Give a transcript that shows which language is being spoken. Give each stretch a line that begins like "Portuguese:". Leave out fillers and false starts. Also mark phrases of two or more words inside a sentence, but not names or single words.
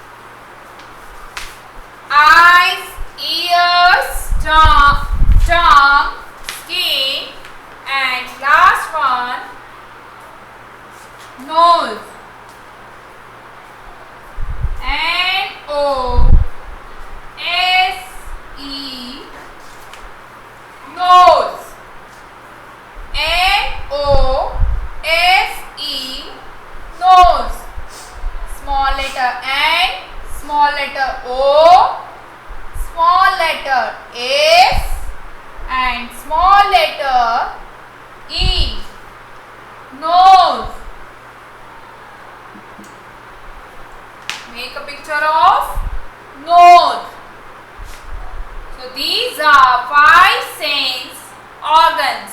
English: Eyes, ears, tongue, skin, and last one, nose. N-O-S-E, nose. N-O-S-E, nose. Small letter N, small letter O, small letter S, and small letter nose. Make a picture of nose. So these are 5 sense organs.